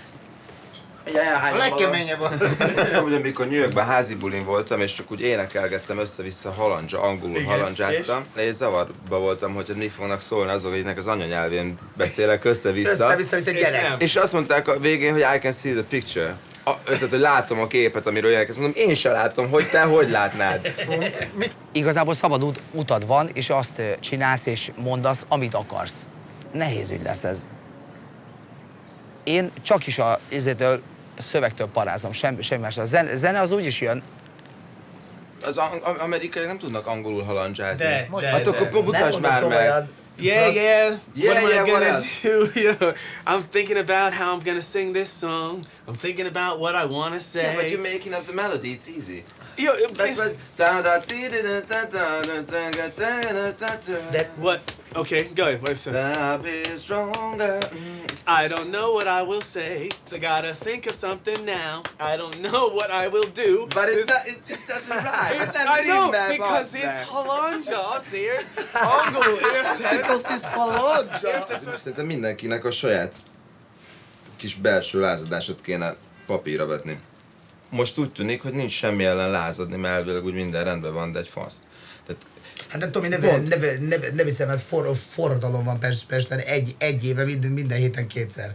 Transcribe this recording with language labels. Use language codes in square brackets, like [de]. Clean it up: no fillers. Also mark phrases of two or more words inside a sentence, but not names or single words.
[hu] A legkeményebb a... Ugye, amikor New Yorkban házi bulin voltam, és csak úgy énekelgettem össze-vissza angolul halandzsáztam, és zavarba voltam, hogy mi fognak szólni azok, akiknek az anyanyelvén beszélek össze-vissza. Össze-vissza, mint egy gyerek. És azt mondták a végén, hogy [en] I can see the picture. [hu] Tehát, hogy látom a képet, amiről jelentkezik. Mondom, én sem látom, hogy te hogy látnád. Igazából szabad utad van, és azt csinálsz és mondasz, amit akarsz. Nehéz ügy lesz ez. Én csak is a szövegtől parázom, semmi más. A zene az úgy is jön. Az amerikaiak nem tudnak angolul halandzsázni. De. Hát akkor mutasd már meg. [en] Yeah. What am I what gonna else? do? You know, I'm thinking about how I'm gonna sing this song. I'm thinking about what I wanna say. Yeah, but you're making up the melody. It's easy. Yo, what? Okay, go ahead. What's that? Be stronger. I don't know what I will say, so gotta think of something now. I don't know what I will do. But it just doesn't rhyme. I know, because it's [hu] halandzsa azért. Angolul, érted? [en] Because it's halandzsa. [hu] Szerintem mindenkinek a saját kis belső lázadásot kéne papírra vetni. Most úgy tűnik, hogy nincs semmi ellen lázadni, mert elvileg úgy minden rendben van, de egy faszt. Tehát Hát nem tudom, ne viccem, mert forradalom van Pesten egy éve minden héten kétszer.